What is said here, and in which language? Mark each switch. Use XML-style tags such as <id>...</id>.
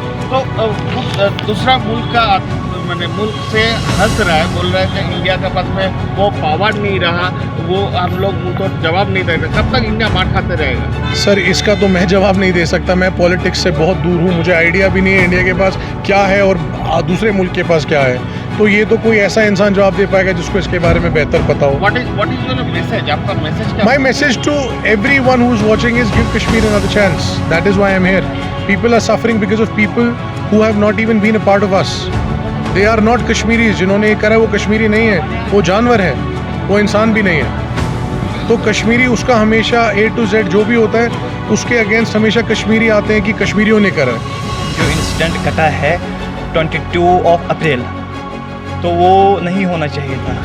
<hi>तो दूसरा मुल्क का मैंने मुल्क से हंस रहा है, बोल रहा है कि इंडिया के पास में वो पावर नहीं रहा, वो हम लोग उनको जवाब नहीं दे रहे। कब तक इंडिया मार खाते रहेगा? सर इसका तो मैं जवाब नहीं दे सकता, मैं पॉलिटिक्स से बहुत दूर हूँ, मुझे आइडिया भी नहीं है इंडिया के पास क्या है और दूसरे मुल्क के पास क्या है। तो ये तो कोई ऐसा इंसान जवाब दे पाएगा जिसको इसके बारे में बेहतर पता हो।</hi> <en>What is your message?</en> <hi>आपका मैसेज क्या?</hi> <en>My message to everyone who's watching is give Kashmir another chance. That is why I'm here. People are suffering because of people who have not even been a part of us. They are not Kashmiris.</en> <hi>जिन्होंने ये करा वो कश्मीरी नहीं है, वो जानवर है, वो इंसान भी नहीं है। तो कश्मीरी उसका हमेशा A to Z जो भी होता है उसके अगेंस्ट हमेशा कश्मीरी आते हैं कि कश्मीरियों ने करा है। जो इंसिडेंट घटा है 22 अप्रैल, तो वो नहीं होना चाहिए था।</hi>